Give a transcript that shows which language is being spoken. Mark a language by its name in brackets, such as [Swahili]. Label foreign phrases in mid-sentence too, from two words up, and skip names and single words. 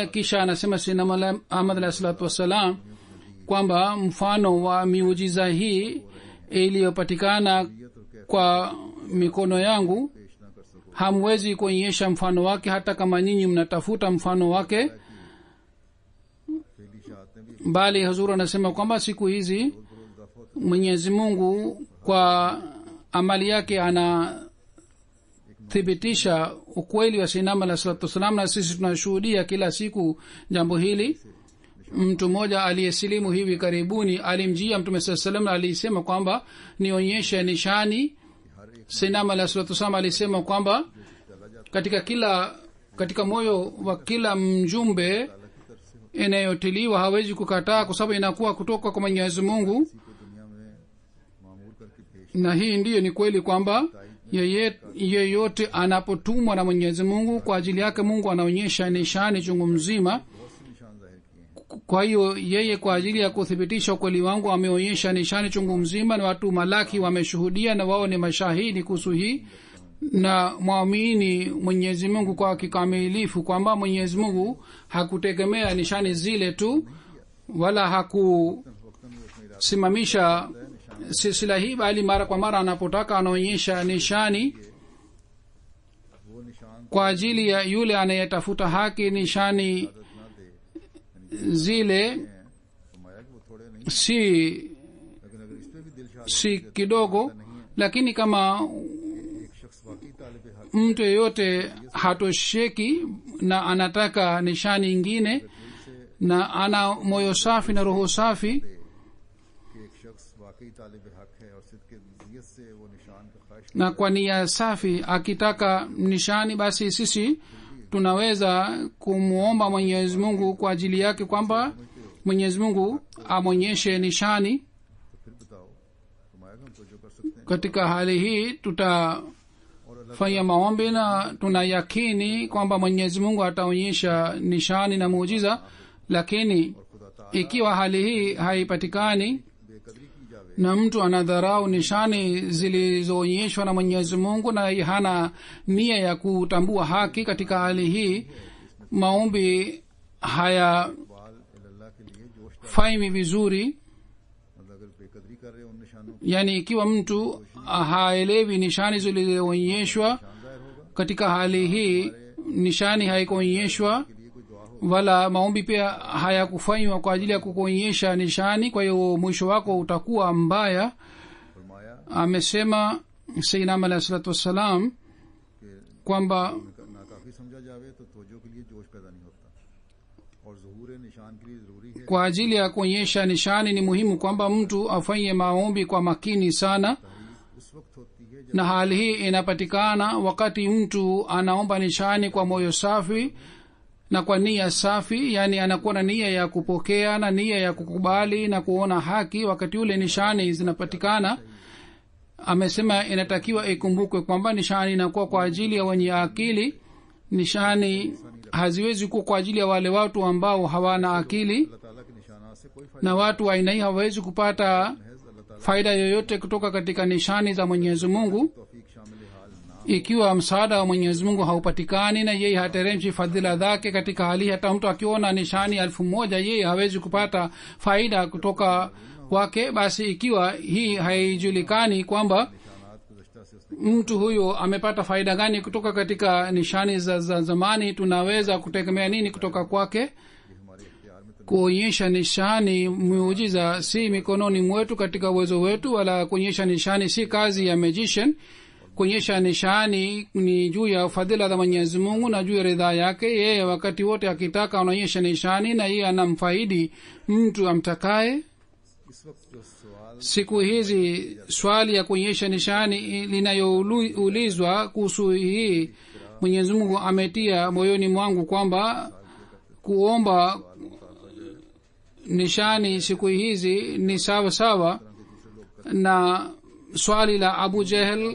[Swahili] Kisha anasema Sayyidina Ahmad [Arabic] عليه الصلاة والسلام [Swahili] kwamba mfano wa miujiza hii iliyopatikana kwa mikono yangu hamwezi kuonyesha mfano wake hata kama nyinyi mnatafuta mfano wake. [Urdu] پھیلی شہادتیں بھی [Swahili] bali huzuru anasema kwamba siku hizi [Urdu] روز بروز اضافہ ہوتا [Swahili] mwenyezi mungu kwa amali yake anathibitisha ukweli wa sinama [Arabic] عليه الصلاة والسلام, [Swahili] na sisi tunashuhudia kila siku jambo hili. mtu mmoja aliyesilimu hivi karibuni alimjia mtume saa salam na alisema kwamba nionyeshe nishani. [Urdu] ہے کہ ہر ایک [Swahili] sinama [Arabic] عليه الصلاة والسلام [Swahili] alisema kwamba katika moyo wa kila mjumbe [Urdu] اللہ کی طرف سے [Swahili] inayotiliwa hawezi kukataa, kwa sababu inakuwa kutoka kwa mwenyezi mungu. [Urdu] کسی کو دنیا میں مامور کرکے پیش [Swahili] na hii ndiyo ni kweli kwamba yeyote anapotumwa na mwenyezi mungu kwa ajili yake mungu anaonyesha nishani chungu mzima. [Urdu] بہت سے نشان ظاہر کیے ہیں [Swahili] kwa hiyo yeye kwa ajili ya kuthibitisha ukweli wangu ameonyesha nishani chungu mzima, na watu malaki wameshuhudia na wao ni mashahidi kuhusu hii. na mwamini mwenyezi mungu kwa kikamilifu kwamba mwenyezi mungu hakutegemea nishani zile tu, wala hakusimamisha silsila hii, bali mara kwa mara anapotaka anaonyesha nishani [Urdu] وہ نشان [Swahili] kwa ajili ya yule anayetafuta haki. nishani [Urdu] نہ دے [Swahili] zile [Urdu] فرمایا کہ وہ تھوڑے نہیں, [Swahili] si [Urdu] لیکن اگر اس پہ بھی دل شاد [Swahili] si kidogo, lakini kama [Urdu] ایک شخص واقعی طالب حق [Swahili] mtu yeyote hatosheki na anataka nishani ingine na ana moyo safi na roho safi, [Urdu] کہ ایک شخص واقعی طالب حق ہے اور صدق نیت سے وہ نشان کا خواہش [Swahili] na kwa nia safi akitaka nishani, basi sisi tunaweza kumwomba mwenyezi mungu kwa ajili yake kwamba mwenyezi mungu amwonyeshe nishani. [Urdu] تو پھر بتاؤ فرمایا کہ ہم تو جو کر سکتے ہیں [Swahili] katika hali hii tutafanya maombi na tuna yakini kwamba mwenyezi mungu ataonyesha nishani na muujiza, lakini [Urdu] خدا تعالیٰ [Swahili] ikiwa hali hii haipatikani [Urdu] بےقدری کی جاوے [Swahili] na mtu anadharau nishani zilizoonyeshwa na mwenyezi mungu na hana nia ya kutambua haki, katika hali hii maombi hayafanywi [Urdu] بال اللہ کے لیے جوش [Swahili] vizuri. [Urdu] مطلب اگر بےقدری کر رہے ہیں ان نشانوں کی [Swahili] yaani ikiwa mtu haelewi nishani zilizoonyeshwa, [Urdu] ظاہر ہوگا [Swahili] katika hali hii nishani haikuonyeshwa [Urdu] کے لیے کوئی دعا ہو [Swahili] wala maombi pia hayakufanywa kwa ajili ya kukuonyesha nishani, kwa hiyo mwisho wako utakuwa mbaya. [Urdu] فرمایا [Swahili] amesema sayyidina [Arabic] عليه الصلاة والسلام [Urdu] کہ [Swahili] kwamba [Urdu] ناکافی سمجھا جاوے تو توجہ کے لیے جوش پیدا نہیں ہوتا اور ظہور نشان کے لیے ضروری ہے [Swahili] kwa ajili ya kuonyesha nishani ni muhimu kwamba mtu afanye maombi kwa makini sana, [Urdu] اس وقت ہوتی ہے جب [Swahili] na hali hii inapatikana wakati mtu anaomba nishani kwa moyo safi na kwa nia safi, yani anakuwa na nia ya kupokea na nia ya kukubali na kuona haki. wakati ule nishani zinapatikana, amesema inatakiwa ikumbukwe kwamba nishani inakuwa kwa ajili ya wenye akili. nishani haziwezi kuwa kwa ajili ya wale watu ambao hawana akili, [Urdu] اللہ تعالیٰ کے نشانات سے کوئی فائدہ [Swahili] na watu wa aina hii hawawezi kupata [Urdu] ہے اللہ تعالیٰ [Swahili] faida yoyote kutoka katika nishani za mwenyezi mungu [Urdu] توفیق شامل حال نہ [Swahili] ikiwa msaada wa mwenyezi mungu haupatikani na yeye hateremshi fadhila zake. katika hali hata mtu akiona nishani 1,000 yeye hawezi kupata faida kutoka kwake. basi ikiwa hii haijulikani kwamba [Urdu] نشانات گزشتہ سے اس نے [Swahili] mtu huyo amepata faida gani kutoka katika nishani za zamani, tunaweza kutegemea nini kutoka kwake? [Urdu] یہ ہمارے اختیار میں تو [Swahili] kuonyesha nishani miujiza si mikononi mwetu katika uwezo wetu, wala kuonyesha nishani si kazi ya magician. kuonyesha nishani ni juu ya fadhila za mwenyezi mungu na juu ya ridhaa yake. yeye wakati wote akitaka anaonyesha nishani na yeye anamfaidi mtu amtakaye. [Urdu] اس وقت جو سوال [Swahili] siku hizi swali ya kuonyesha nishani linayoulizwa kuhusu hii, mwenyezi mungu ametia moyoni mwangu kwamba kuomba nishani siku hizi ni sawa sawa na swali la abu jehel.